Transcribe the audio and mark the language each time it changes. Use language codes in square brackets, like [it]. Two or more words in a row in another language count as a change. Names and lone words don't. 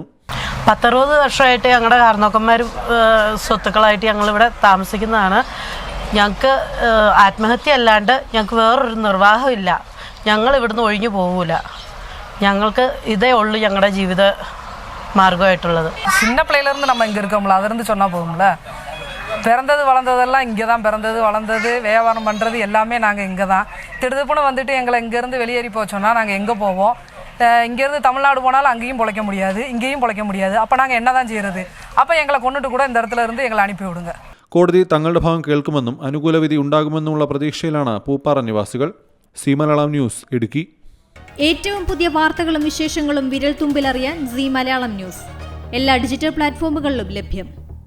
[ml] 10-60 വർഷമായിട്ട് ഞങ്ങളുടെ കാരണവന്മാരും സ്വത്തുക്കളായിട്ട് ഞങ്ങളിവിടെ താമസിക്കുന്നതാണ്. ഞങ്ങൾക്ക് ആത്മഹത്യ അല്ലാണ്ട് ഞങ്ങൾക്ക് വേറൊരു നിർവാഹമില്ല. ഞങ്ങൾ ഇവിടുന്ന് ഒഴിഞ്ഞു പോകില്ല. ഞങ്ങൾക്ക് ഇതേ ഉള്ളൂ ഞങ്ങളുടെ ജീവിത മാർഗമായിട്ടുള്ളത്. [ta] சின்ன பிள்ளையிலேருந்து நம்ம இங்கே இருக்கோம்ல, அதிலிருந்து சொன்னால் போகும்ல. பிறந்தது வளர்ந்ததெல்லாம் இங்கே தான், பிறந்தது வளர்ந்தது வியாபாரம் பண்ணுறது எல்லாமே நாங்கள் இங்கே தான். திடுதுப்புன்னு வந்துட்டு எங்களை இங்கேருந்து வெளியேறி போச்சோன்னா நாங்கள் எங்கே போவோம்? இங்கேருந்து தமிழ்நாடு போனாலும் அங்கேயும் பிழைக்க முடியாது, இங்கேயும் பிழைக்க முடியாது. அப்போ நாங்கள் என்ன தான் செய்கிறது? அப்போ எங்களை கொண்டுட்டு கூட இந்த இடத்துல இருந்து எங்களை அனுப்பி விடுங்க. [ml] കോടതി തങ്ങളുടെ ഭാഗം കേൾക്കുമെന്നും അനുകൂല വിധി ഉണ്ടാകുമെന്നുമുള്ള പ്രതീക്ഷയിലാണ് പൂപ്പാറ നിവാസികൾ. സി മലയാളം ന്യൂസ്, ഇടുക്കി. ഏറ്റവും പുതിയ വാർത്തകളും വിശേഷങ്ങളും വിരൽ തുമ്പിലറിയാൻ സി മലയാളം ന്യൂസ് എല്ലാ ഡിജിറ്റൽ പ്ലാറ്റ്ഫോമുകളിലും ലഭ്യം.